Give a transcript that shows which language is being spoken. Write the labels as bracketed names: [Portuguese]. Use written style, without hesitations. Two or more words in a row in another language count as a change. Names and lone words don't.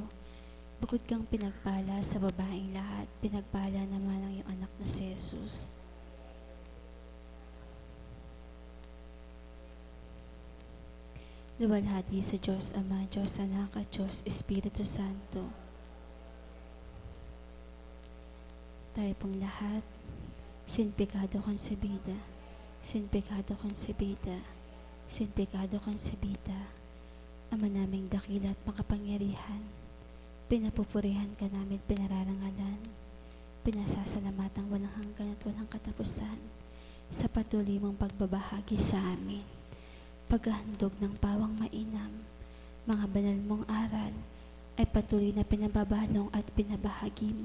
[Filipino] Bukod kang pinagpala sa babaeng lahat, pinagpala naman ang iyong anak na si Jesus. Luwalhati sa Diyos Ama, Diyos Anak at Diyos Espiritu Santo. Tayo pong lahat, [Spanish] sin pecado concebida, sin pecado concebida, sin pecado concebida. [Filipino] Ama naming dakila at makapangyarihan, pinapupurihan ka namin, pinararangalan, pinasasalamatan walang hanggan at walang katapusan sa patuloy mong pagbabahagi sa amin. Paghahandog ng pawang mainam, mga banal mong aral ay patuloy na pinababalong at pinabahagi mo.